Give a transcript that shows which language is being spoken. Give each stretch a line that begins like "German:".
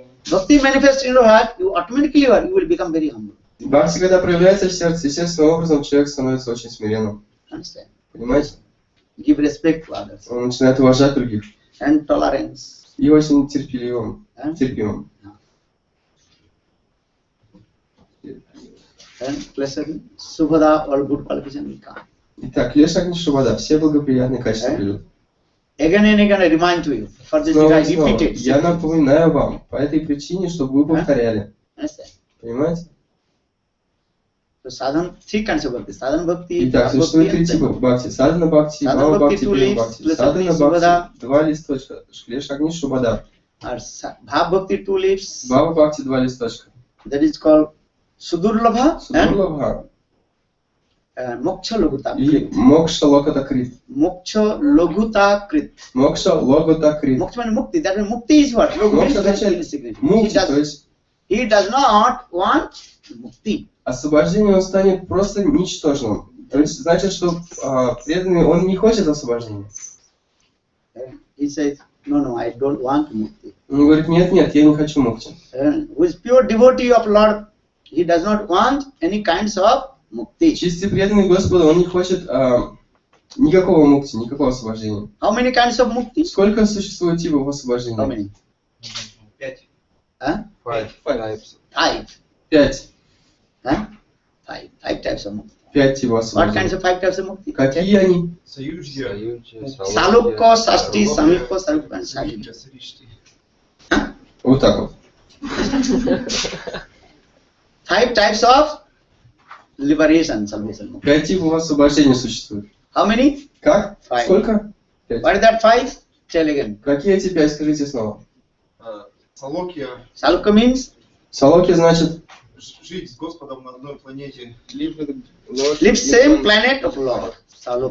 English: Bhakti manifests in your heart, you automatically you will become very humble.
Russian: Бхакти, когда проявляется в сердце, естественным образом человек становится очень смиренным.
English: Understand?
Russian: Понимаете?
English: Give respect to others.
Russian: Он начинает уважать других.
English: And tolerance.
Russian: И очень терпеливым. Терпимым.
English: And pleasant, subhada, all good qualifications will come.
Russian: Итак, Клешагни Шубада, все благоприятные качества придут.
English: Again and again I remind you. For this I repeat it.
Russian: Я напоминаю вам по этой причине, чтобы вы повторяли. Понимаете?
English: So sadhana, three kinds of bhakti. Sadhana bhakti.
Russian: Итак, существует три типа бхакти. Садхана бхакти, бхава бхакти, према бхакти. Садхана бхакти, два листочка. Клешагни Шубада.
English: Bhav bhakti two leaves.
Russian: Бхава бхакти, два листочка.
English: That is called Sudurlabha
Russian: Судурлабха.
English: and Moksha Logata
Russian: И
English: Krit.
Russian: Мокша Локата Крит.
Sanskrit: Moksha Logata Krit.
Russian: Мокша Логата Крит.
English: Moksha means mukti. That means mukti is what?
Russian: Мокша означает мукти, то есть
English: he does not want mukti.
Russian: освобождение он станет просто ничтожным. То есть значит, что преданный он не хочет освобождения.
English: He says, no, I don't want mukti.
Russian: Он говорит, нет, я не хочу мукти.
English: Who is pure devotee of Lord, he does not want any kinds of mukti.
Russian: Чистый преданный Господа, он не хочет никакого мукти, никакого освобождения.
English: How many kinds of mukti?
Russian: Сколько существует типов освобождения?
English: How many? 5. Five. 5. Five types of mukti.
Russian: 5 типов
English: What kinds
Russian: освобождения.
English: of five types of mukti?
Russian: Какие они?
Sanskrit: Salukko, Sasti, Samikko, Sarukko and Sadhika.
Russian: так вот.
English: 5 types of liberation, salvation.
Russian: 5 типов освобождения существует.
English: How many?
Russian: Как?
English: 5.
Russian: Сколько? 5.
English: What is that 5? Tell again.
Russian: Какие эти 5? Скажите снова. Салокья.
English: Salukya means?
Russian: Салокья значит Жить с Господом на одной планете.
English: Live same planet of Lord. Salukya.